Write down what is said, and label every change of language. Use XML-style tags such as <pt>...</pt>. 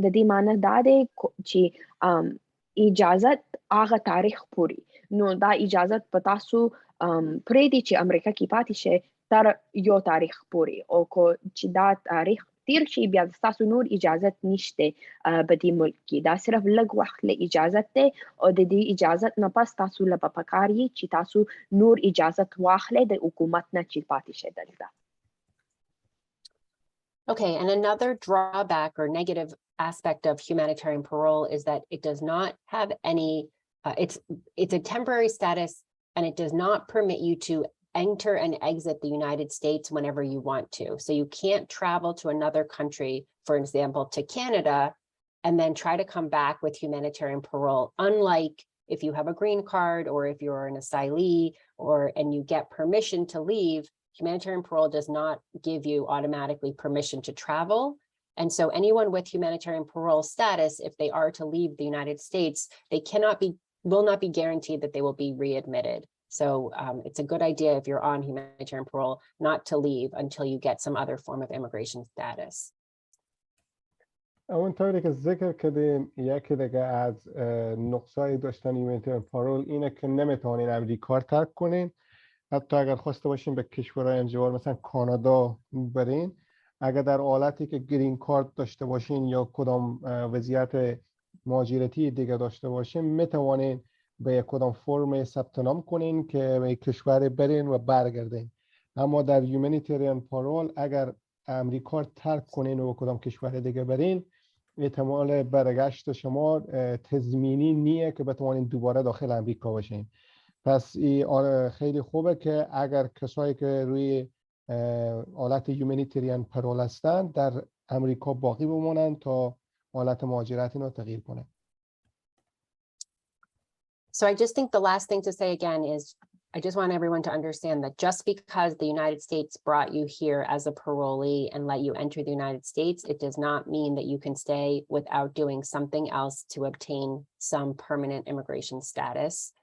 <ps>د دې معنی دا دی چې اجازت هغه تاریخ پورې، نو دا اجازت په تاسو پرېږدي چې امریکا کې پاتې شئ تر یو تاریخ پورې، او کو چې دا تاریخ تیر شي بیا ستاسو نور اجازت نشته په دې ملک کې، دا صرف لږ وخت له اجازت دی او د دې اجازت نه پس تاسو له به پکار یي چې تاسو نور اجازت واخلئ د حکومت نه چې پاتې شئ دلته.</ps> <en>Okay, and another drawback or negative aspect of humanitarian parole is that it does not have any, it's a temporary status, and it does not permit you to enter and exit the United States whenever you want to. So you can't travel to another country, for example, to Canada, and then try to come back with humanitarian parole, unlike if you have a green card or if you're an asylee and you get permission to leave. Humanitarian parole does not give you automatically permission to travel. And so anyone with humanitarian parole status, if they are to leave the United States, they will not be guaranteed that they will be readmitted. So it's a good idea if you're on humanitarian parole not to leave until you get some other form of immigration status.</en> <fa>اونطوری که ذکر کردیم یکی دیگه از نقصای داشتن یومانیتریان پارول اینه که نمیتونین امریکا رو ترک کنین، حتی اگر خواسته باشین به کشورهای انزوار مثلا کانادا برین، اگر در حالتی که گرین کارت داشته باشین یا کدام وضعیت مهاجرتی دیگه داشته باشین میتوانین به کدام فرم ثبت نام کنین که به کشور برین و برگردین. اما در یومانیتریان پارول اگر امریکا ترک کنین و کدام کشور دیگه برین، احتمال برگشت شما تضمینی نیه که بتوانین دوباره داخل امریکا باشین. پس خیلی خوبه که اگر کسایی که روی حالت یومانیتریان پرول هستن در امریکا باقی بمونن تا حالت مهاجرت اینو تغییر کنه.</fa> <en>So I just think the last thing to say again is I just want everyone to understand that just because the United States brought you here as a parolee and let you enter the United States, it does not mean that you can stay without doing something else to obtain some permanent immigration status.</en>